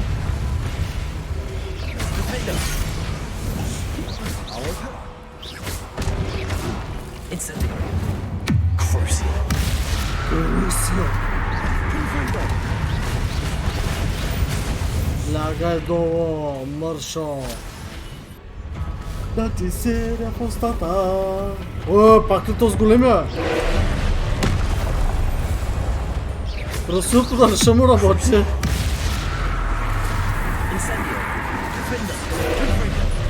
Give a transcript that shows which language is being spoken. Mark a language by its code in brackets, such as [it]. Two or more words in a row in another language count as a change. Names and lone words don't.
[bg] Defender. Incendio. Crucio. КРУСИО. Confringo. Лягай долу, мършо. Да ти серя в устата. Пак ли то с големия? КРУСИОто да не ще му работи. Incendio. Defender. Confringo.